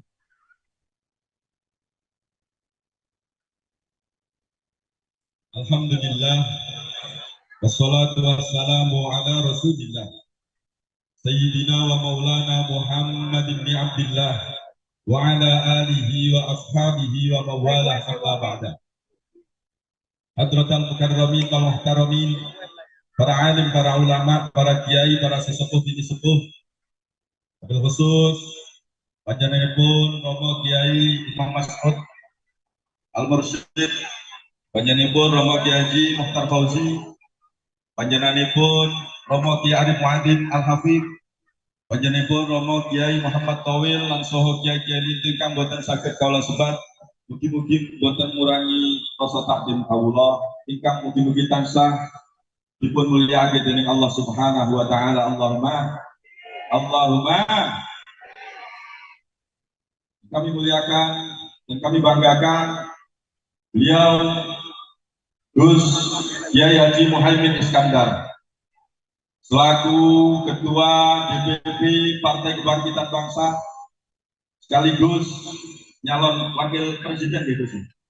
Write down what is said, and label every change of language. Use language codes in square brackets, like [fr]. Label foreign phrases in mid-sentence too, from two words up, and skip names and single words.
[ar] الحمد لله، والصلاة والسلام على رسول الله سيدنا ومولانا محمد بن عبد الله وعلى آله وأصحابه وموالاه أما بعد. حضرات المكرمين والمحترمين, [jv] para alim, para ulama, para kiai, para sesepuh bini sepuh, [ar] وبالخصوص [jv] panjenenganipun Romo Kiai Imam Mas'ud Al-Mursyid, panjenenganipun Romo Kiai Haji Mukhtar Fauzi, panjenenganipun Romo Kiai Arif Muhammad Al-Hafid, panjenenganipun Romo Kiai Muhammad Tawil lan saha kiai-kiai linting kang boten saged kawula sebat. Mugi-mugi boten ngurangi rasa takdim kawula ingkang mugi-mugi tansah dipun mulyakaken dening Allah [ar] سبحانه وتعالى. [id] Allahumma kami muliakan dan kami banggakan beliau Gus Kiai Haji Muhaimin Iskandar selaku Ketua DPP Partai Kebangkitan Bangsa sekaligus nyalon wakil presiden gitu sih.